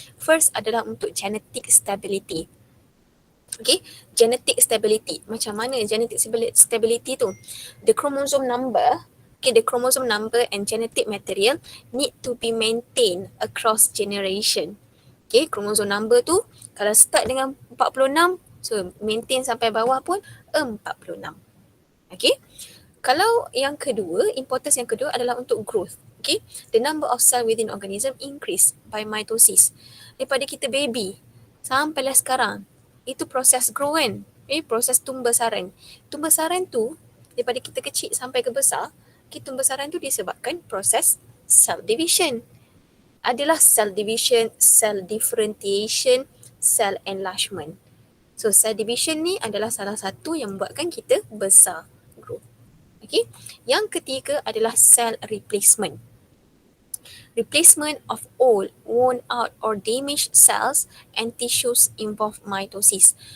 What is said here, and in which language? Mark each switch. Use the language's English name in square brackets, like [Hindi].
[Malay] First adalah untuk genetic stability. [English] Okay, genetic stability. [Malay] Macam mana [English] genetic stability tu? The chromosome number, okay, the chromosome number and genetic material need to be maintained across generation. [Malay] Okay, chromosome number tu kalau start dengan 46, so maintain sampai bawah pun 46. Okay, kalau yang kedua, importance yang kedua adalah untuk growth. [English] Okay, the number of cell within organism increase by mitosis. [Malay] Daripada kita baby sampailah sekarang, itu proses grow kan, proses tumbesaran. Tumbesaran tu daripada kita kecil sampai ke besar, tumbesaran tu disebabkan proses cell division. [English] Adalah cell division, cell differentiation, cell enlargement. [Malay] So cell division ni adalah salah satu yang membuatkan kita besar, grow. Okay. Yang ketiga adalah cell replacement. [English] Replacement of old, worn out or damaged cells and tissues involve mitosis.